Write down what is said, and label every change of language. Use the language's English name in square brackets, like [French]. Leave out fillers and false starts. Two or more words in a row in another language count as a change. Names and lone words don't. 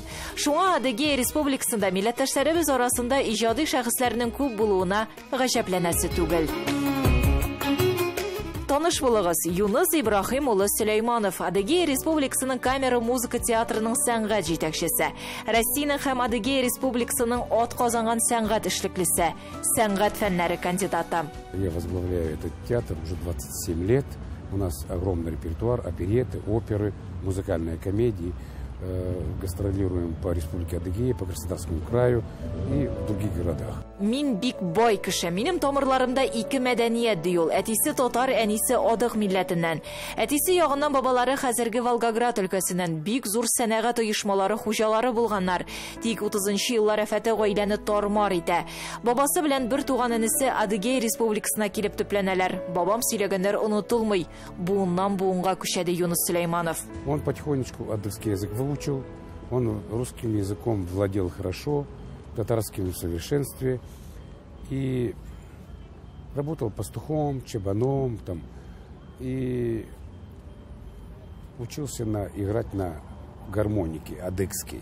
[Tatar] Шуңа Адыгея Республикасында милләттәшләребез арасында иҗади шәхесләрнең күп булуына гаҗәпләнәсе түгел. Таныш булыгыз, Юныс Ибрахим улы Сөләйманов, Адыгея Республикасының камера музыка театрының сәнгать җитәкчесе, Россиянең һәм Адыгея Республикасының атказанган сәнгать эшлеклесе, сәнгать фәннәре кандидаты. [Russian] Я возглавляю этот театр уже 27 лет. У нас огромный репертуар, опереты, оперы, музыкальные комедии. Гастролируем по Республике Адыгея, по Краснодарскому краю и в других городах. [Tatar] Мин бик бай кеше. Минем тамырларымда ике мәдәният дию. Әтисе татар, әнисе адык милләтеннән. Әтисе ягыннан бабалары хәзерге Волгоград өлкәсеннән бик зур сәнәгать оешмалары хуҗалары булганнар. Тик 30нчы еллар афәте гаиләне тормар итә. Бабасы белән бер туган энесе Адыгея Республикасына килеп төпләнәләр. Бабам сөйләгәннәр унутылмый. Буыннан буынга күчәде Юныс Сөләйманов. [Russian] Он потихонечку адыгский язык выучил, он русским языком владел хорошо, татарским в совершенстве и работал пастухом, чабаном там, и учился играть на гармонике адыгской.